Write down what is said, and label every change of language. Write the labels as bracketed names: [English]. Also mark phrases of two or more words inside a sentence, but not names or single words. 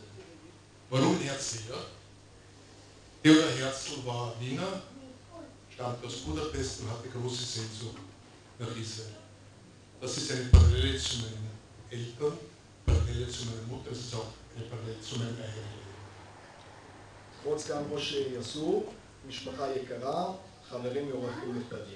[German] Warum Herzliya? Theodor Herzl war Wiener, stammte aus Budapest und hatte große Sehnsucht nach Israel. Das ist eine Parallele zu meinen Eltern, Parallele zu meiner Mutter, das ist auch eine Parallele zu meinem eigenen Leben. [Hebrew] כבוד סגן ראש יסעור, משפחה יקרה, חברים ואורחים נכבדים.